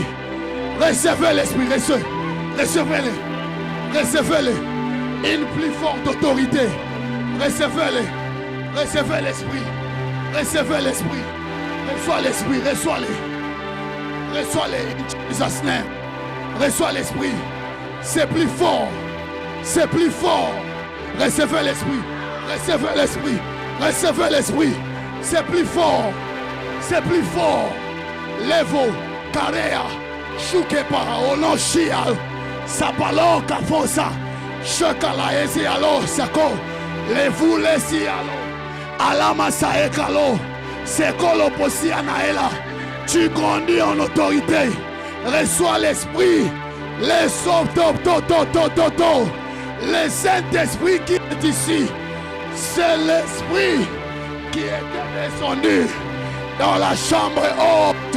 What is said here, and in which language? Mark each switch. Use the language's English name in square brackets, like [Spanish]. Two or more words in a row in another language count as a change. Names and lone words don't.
[French] Recevez l'esprit. Recevez-les. Recevez-les. Une plus forte autorité. Recevez-les. Recevez l'esprit. Recevez l'esprit. Reçois l'esprit. Reçois-les. Reçois-les. [English] Jesus' name. [French] Reçois l'esprit. C'est plus fort. C'est plus fort. Recevez l'esprit. Recevez l'esprit. Recevez l'esprit. C'est plus fort. C'est plus fort. Levo. Karea. Shuke para. Ono shial. Sapalo kafosa. Shekala esi alo. Sako. Levu lesi alo. Alama saekalo. Sekolo posi anaela. Tu grandis en autorité. Reçois l'esprit. Le le Saint-Esprit qui est ici. C'est l'esprit qui est descendu dans la chambre haute.